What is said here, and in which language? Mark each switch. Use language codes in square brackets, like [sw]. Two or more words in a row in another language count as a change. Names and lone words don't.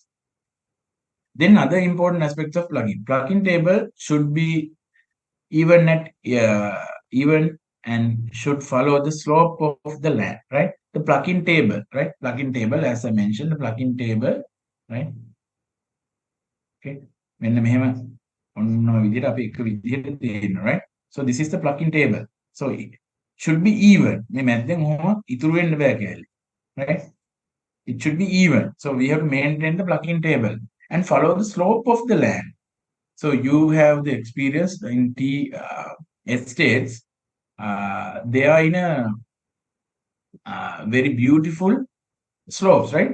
[en] Then other important aspects of plucking. Plucking table should be even at even and should follow the slope of the land, right? The plucking table, right? Plucking table, as I mentioned, the plucking table, right? [si] Okay. මෙන්න මෙහෙම ඔන්න ඔය විදිහට අපි එක විදිහට තියෙනවා, [en] right? So this is the plucking table. So it should be even. [si] මේ මැද්දෙන් ඔහොම ඉතුරු වෙන්න බෑ කැලේ. [en] Right? It should be even. So we have to maintain the plucking table and follow the slope of the land. So you have the experience in tea estates. They are in a very beautiful slopes, right?